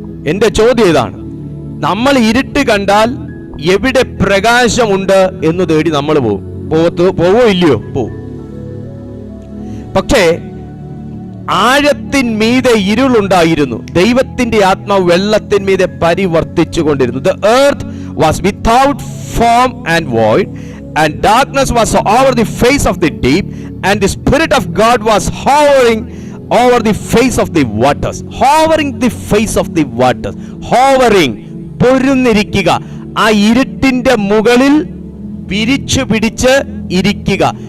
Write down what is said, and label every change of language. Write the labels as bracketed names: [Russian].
[Malayalam] എന്റെ ചോദ്യം ഇതാണ്. നമ്മൾ ഇരുട്ട് കണ്ടാൽ എവിടെ പ്രകാശമുണ്ട് എന്ന് തേടി നമ്മൾ പോവോ ഇല്ലയോ? പോവും. പക്ഷേ ആഴത്തിന്മീതെ ഇരുളുണ്ടായിരുന്നു, ദൈവത്തിന്റെ ആത്മാവ് വെള്ളത്തിന്മീതെ പരിവർത്തിച്ചു കൊണ്ടിരുന്നു. [English] The earth was without form and void, and darkness was over the face of the deep, and the Spirit of God was hovering over the face of the waters. Hovering the face of the waters. [Malayalam] Hovering, പൊരുന്നിരിക്കുക, ആ ഇരുട്ടിന്റെ മുകളിൽ വിരിച്ചു പിടിച്ച് ഇരിക്കുക.